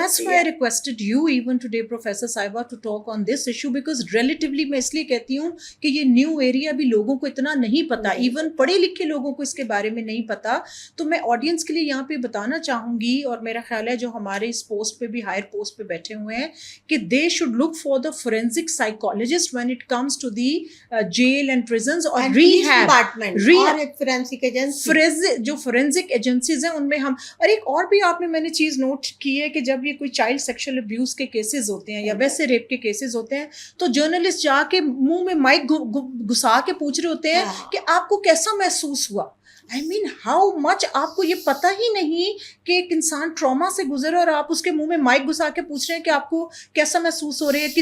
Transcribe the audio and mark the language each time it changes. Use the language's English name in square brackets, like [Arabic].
[English] That's why I requested you even today, Professor Saiba, to talk on this issue because relatively [Urdu] میں اس لیے کہتی ہوں کہ یہ نیو ایریا بھی لوگوں کو اتنا نہیں پتا, ایون پڑھے لکھے لوگوں کو اس کے بارے میں نہیں پتا. تو میں آڈینس کے لیے یہاں پہ بتانا چاہوں گی, اور میرا خیال ہے جو ہمارے اس پوسٹ پہ بھی, ہائر پوسٹ پہ بیٹھے ہوئے ہیں, کہ [English] they should look for the forensic psychologist when it comes to the jail and prisons or rehab [Urdu] department اور ایک forensic agency, جو forensic agencies ہیں ان میں ہم. اور ایک اور بھی آپ نے, میں نے چیز نوٹ کی ہے کہ جب یہ کوئی چائلڈ سیکشل ابیوز کے کیسز ہوتے ہیں یا ویسے ریپ کے کیسز ہوتے ہیں, تو جرنلسٹ جا کے منہ میں مائک گھسا کے پوچھ رہے ہوتے ہیں کہ آپ کو کیسا محسوس ہوا. [English] I mean how much, [Urdu] آپ کو یہ پتہ ہی نہیں کہ ایک انسان ٹراما سے گزرا اور آپ اس کے منہ میں مائک گھسا کے پوچھ رہے ہیں کہ آپ کو کیسا محسوس ہو رہا ہے.